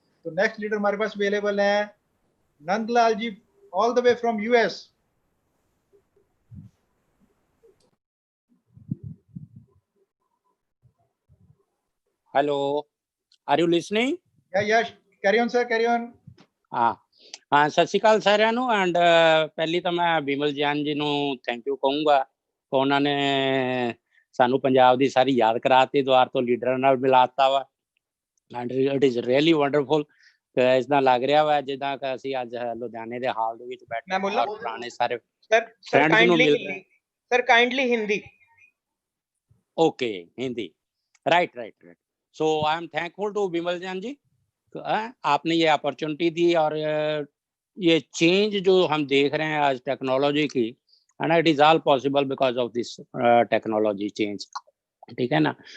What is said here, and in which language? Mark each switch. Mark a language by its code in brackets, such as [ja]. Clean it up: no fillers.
[hi] तो next leader हमारे पास available है नंदलाल जी, all the way from US. [en] Hello, are you listening? Yes, carry on sir, carry on. [pa] हाँ, सत श्री अकाल ਸਾਰਿਆਂ ਨੂੰ। ਐਂਡ ਪਹਿਲੀ ਤਾਂ ਮੈਂ ਬਿਮਲ ਜਾਨ ਜੀ ਨੂੰ ਥੈਂਕ ਯੂ ਕਹੂੰਗਾ, ਉਹਨਾਂ ਨੇ ਸਾਨੂੰ ਪੰਜਾਬ ਦੀ ਸਾਰੀ ਯਾਦ ਕਰਾਤੀ, ਦੁਆਰ ਤੋਂ ਲੀਡਰਾਂ ਨਾਲ ਮਿਲਾਤਾ ਵਾ। [en] And it is really wonderful. [pa] ਇਸ ਤਰ੍ਹਾਂ ਲੱਗ ਰਿਹਾ ਵਾ ਜਿੱਦਾਂ ਕਿ ਅਸੀਂ ਅੱਜ ਲੁਧਿਆਣੇ ਦੇ ਹਾਲ ਦੇ ਵਿੱਚ ਬੈਠੇ ਹਾਂ ਔਰ ਪੁਰਾਣੇ ਸਾਰੇ ਫਰੈਂਡਸ ਨੂੰ ਮਿਲ ਰਹੇ। [en] Sir kindly Hindi. Okay, Hindi, right right right. So I am thankful to Bimal Jan ji, [hi] आपने ये अपॉर्चुनिटी दी और ये चेंज जो हम देख रहे हैं आज टेक्नोलॉजी की, [en] and it is all possible because of this technology change, [hi] ठीक है ना।